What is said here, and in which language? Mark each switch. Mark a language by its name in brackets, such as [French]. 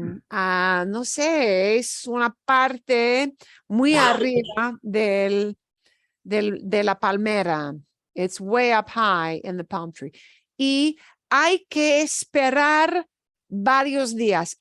[Spanish] No sé, es una parte muy arriba de la palmera. [English] It's way up high in the palm tree. [Spanish] Y hay que esperar varios días.